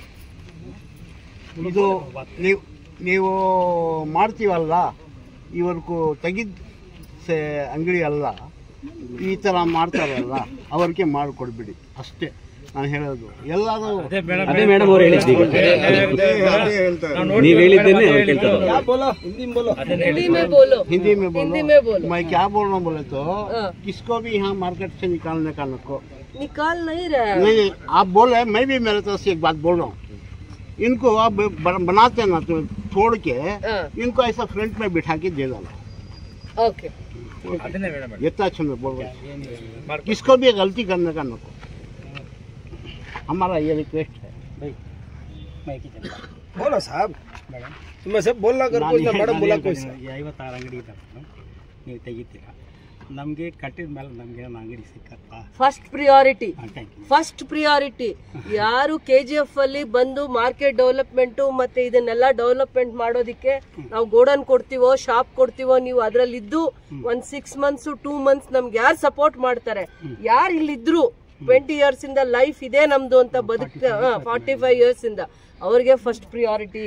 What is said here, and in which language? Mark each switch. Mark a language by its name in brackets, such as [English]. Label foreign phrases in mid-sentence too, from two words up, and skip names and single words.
[Kannada] ಇದು ನೀವು ಮಾಡ್ತೀವಲ್ಲ, ಇವ್ರಿಗೂ ತೆಗಿದ ಅಂಗಡಿ ಅಲ್ಲ, ಈ ಥರ ಮಾಡ್ತಾರಲ್ಲ ಅವ್ರಿಗೆ ಮಾಡಿಕೊಡ್ಬಿಡಿ ಅಷ್ಟೇ ನಾನು ಹೇಳೋದು. ಎಲ್ಲರೂ ಅದೇ ಮೇಡಮ್ ಅವ್ರು ಹೇಳಿದ್ದು, ನೀವು ಹೇಳಿದ್ದೇನೆ [Hindi] हिंदी में बोलो, हिंदी में हिंदी में बोलो. मैं क्या बोल रहा हूँ बोले तो किसको भी यहाँ मार्केट से निकालने का नको निकाल नहीं रहा. नहीं, आप बोल रहे हैं, मैं भी मेरे तरफ से एक बात बोल रहा हूँ. इनको आप बनाते ना तो छोड़ के इनको ऐसा फ्रंट में बिठा के दे डालो. ओके, इतना अच्छा मैं बोल रहा हूँ. किसको भी गलती करने का नको, हमारा ये रिक्वेस्ट है. बोलो साहब, तुम्हें सब बोलना कर कोई ना मैडम बोला कोई [Kannada] 56 ಅಂಗಡಿ ಇದ್ದಾವೆ, ನೀವು ತೆಗಿತೀರಾ, ನಮಗೆ ಕಟ್ಟಿದ ಮೇಲೆ ನಮಗೆ ಅಂಗಡಿ ಸಿಕ್ಕತ್ತಾ? [English] first priority, first priority. [Kannada] ಯಾರು KGF ಅಲ್ಲಿ ಬಂದು [English] market development [Kannada] ಮತ್ತೆ ಇದನ್ನೆಲ್ಲ ಡೆವಲಪ್ಮೆಂಟ್ ಮಾಡೋದಿಕ್ಕೆ ನಾವು ಗೋಡನ್ ಕೊಡ್ತೀವೋ, ಶಾಪ್ ಕೊಡ್ತೀವೋ, ನೀವು ಅದ್ರಲ್ಲಿ ಇದ್ದು 1 [English] 6 months 2 months [Kannada] ನಮ್ಗೆ ಯಾರು ಸಪೋರ್ಟ್ ಮಾಡ್ತಾರೆ, ಯಾರು ಇಲ್ಲಿದ್ರು 20 years ಇಂದ ಲೈಫ್ ಇದೆ ನಮ್ದು ಅಂತ ಬದುಕ್ತ 45 years ಇಂದ ಅವ್ರಿಗೆ [English] first priority.